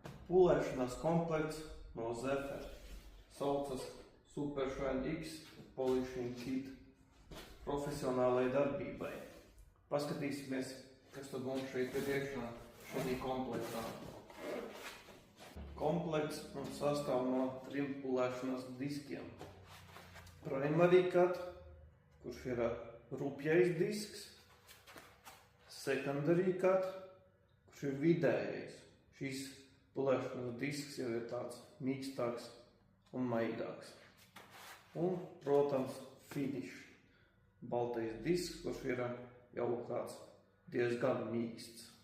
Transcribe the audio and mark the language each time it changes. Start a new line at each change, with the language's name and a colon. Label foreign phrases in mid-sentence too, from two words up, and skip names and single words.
Latvian: Pūlēšanās komplekts no Zefer. Saucas Super Shine X Polishing Kit profesionālai darbībai. Paskatīsimies, kas tad mums šeit ir iekšā šajā komplektā. Komplekts mums sastāv no 3 pūlēšanās diskiem.
English: Primary cut,
Latvian: kurš ir rupjais disks.
English: Secondary cut,
Latvian: kurš ir vidējais. Šīs pūlēšanās disks jau ir tāds mīkstāks un maigāks. Un, protams, finish. Baltais disks, kurš ir jau tāds diezgan mīksts.